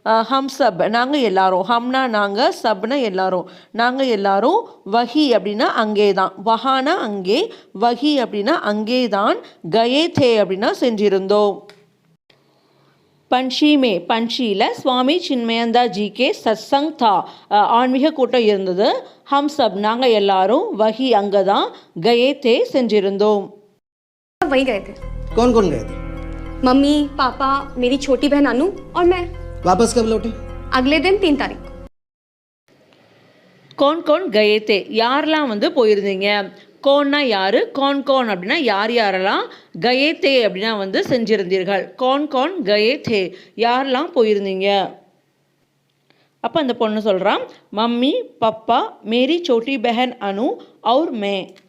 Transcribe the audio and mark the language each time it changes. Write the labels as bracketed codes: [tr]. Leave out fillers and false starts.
[ta] ஹம் sub நாங்கள் எல்லாரும், ஹம்னா நாங்கள், சப்னா எல்லாரும், நாங்கள் எல்லாரும், வஹி அப்படின்னா அங்கே தான், வஹானா அங்கே, வஹி அப்படின்னா அங்கே தான், கயே தே அப்படின்னா சென்றிருந்தோம். பஞ்சி மே, பஞ்சியில் சுவாமி சின்மயந்தா ஜி கே சத்சங் தா, ஆன்மீக கூட்டம் இருந்தது. ஹம் சப் நாங்கள் எல்லாரும், வஹி அங்கே தான், கயே தே சென்றிருந்தோம். [hi] सब वहीं गए थे. कौन कौन गए थे? मम्मी, पापा, मेरी छोटी बहन अनु और मैं. वापस कब लौटे? अगले दिन 3 तारीख को. [ta] கோன் கோன் கயே தே, யாரெல்லாம் வந்து போயிருந்தீங்க. கோன்னா யார், கோன் கோன் அப்படின்னா யார் யாரெல்லாம், கயே தே அப்படின்னா வந்து செஞ்சிருந்தீர்கள். கோன் கோன் கயே தே, யாரெல்லாம் போயிருந்தீங்க. அப்போ அந்த பொண்ணு சொல்கிறான், மம்மி பப்பா, மேரி சோட்டி பெஹன் அனு और मैं.